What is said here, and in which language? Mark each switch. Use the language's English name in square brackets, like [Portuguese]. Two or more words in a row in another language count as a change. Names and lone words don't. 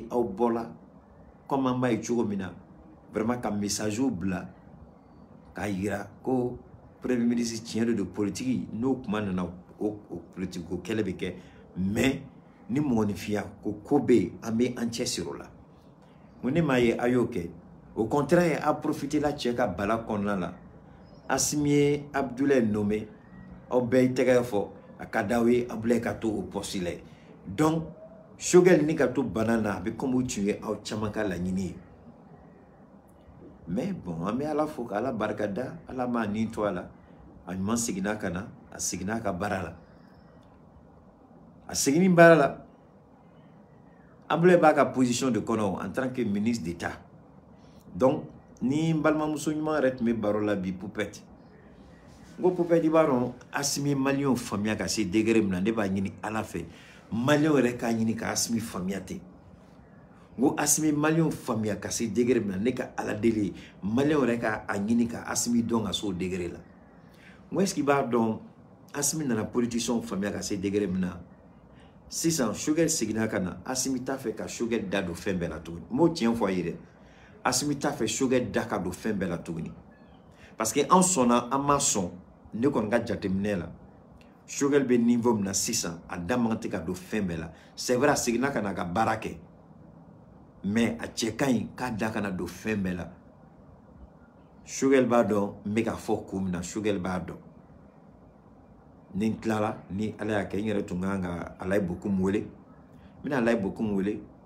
[Bambara] aw bɔla comme an b'a ye cogo min na vraiment ka message bila k'a yira ko [French] premier ministre [Bambara] tiɲɛ de don politique n'o kuma nana o politique ko kɛlɛ bɛ kɛ mais ni mɔgɔninfinya ko bɛ yen an bɛ an cɛsiri o la ko ne m'a ye a y'o kɛ [French] au contraire [Bambara] a profité la cɛ ka bala kɔnɔna la Assimi ye Abdoulaye nommé aw bɛɛ y'i tɛgɛ fɔ a ka d'aw ye Abdoulaye ka to o poste la donc Choguel ni ka to bana na a bɛ comme o tun ye aw caman ka laɲini ye [French] mais bon [Bambara] an bɛ Ala fo k'Ala barika da Ala m'a nin to a la a ɲuman seginna ka na a seginna a ka baara la a seginni baara la Abdoulaye b'a ka position de kɔnɔ [French] en tant que ministre d'État [Bambara] donc ni n balimamuso ɲuman yɛrɛ tun bɛ baro la bi Poupette n ko Poupette i b'a dɔn Assimi maliyɛnw faamuya ka se degré min na ne b'a ɲini Ala fɛ maliyɛnw yɛrɛ k'a ɲini ka Assimi faamuya ten n ko Assimi maliyɛnw faamuya ka se degré min na ne ka Ala deli ye maliyɛnw yɛrɛ k'a ɲini ka Assimi dɔn ka se o degré la n ko [French] est-ce que [Bambara] i b'a dɔn Assimi nana politiciens faamuya ka se degré min na sisan Choguel seginna ka na Assimi t'a fɛ ka Choguel da don fɛn bɛɛ la tuguni n b'o tiɲɛ fɔ a ye dɛ Assimi t'a fɛ Choguel da ka don fɛn bɛɛ la tuguni [French] parce que [Bambara] an sɔnna an ma sɔn ne kɔni ka jateminɛ la Choguel bɛ niveau min na sisan a da man tɛ ka don fɛn bɛɛ la [French] c'est vrai [Bambara] a seginna ka na a ka baara kɛ mais a cɛ ka ɲi k'a da kana don fɛn bɛɛ la Choguel b'a dɔn n bɛ ka fɔ ko min na Choguel b'a dɔn ni n tilala ni Ala y'a kɛ n yɛrɛ tun kan ka Alaye Bokoum wele n bɛna Alaye Bokoum wele